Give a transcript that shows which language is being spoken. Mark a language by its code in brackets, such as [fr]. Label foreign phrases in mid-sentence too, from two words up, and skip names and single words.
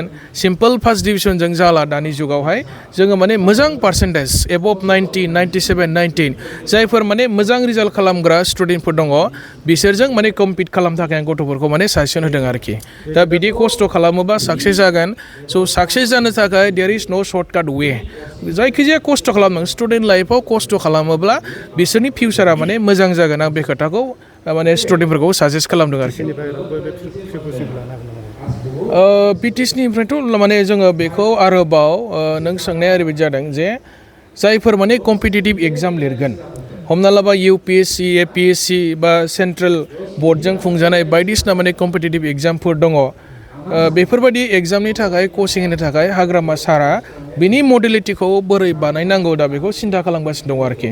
[en] simple first division [brx] जाला दानि जुगावहाय, जोङो माने मोजां पार्सेन्टेज एबभ 90, 97, 19 जायफोर माने मोजां रिजाल्ट खालामग्रा स्टुडेन्टफोर दङ, बिसोरजों माने कम्पिट खालामनो थाखाय आं गथ'फोरखौ माने साजेसन होदों आरोखि। दा बिदि खस्थ' खालामोबा साक्सेस जागोन। स' साक्सेस जानो थाखाय [en] there is no shortcut way, [brx] जायखिजाया खस्थ' खालामनांगोन। [en] student life [brx] खस्थ' खालामोब्ला बिसोरनि फिउचारा माने मोजां जागोन। आं बे खोथाखौ माने स्टुडेन्टफोरखौ साजेस्ट खालामदों आरोखि। बिटिसिनिफ्रायथ' माने जोङो बेखौ आरोबाव नों सोंनाया ओरैबायदि जादों जे जायफोर माने [en] competitive exam [brx] लिरगोन, हमना लाबा इउपिएससि, एपिएससि बा [en] central board [brx] खुंजानाय बायदिसिना माने [en] competitive exams [brx] दङ, बेफोरबायदि एग्जामनि थाखाय कचिं होनो थाखाय हाग्रामा सारा बिनि मडेलिटिखौ बोरै बानायनांगौ दा बेखौ सिन्था खालामगासिनो दङ आरोखि।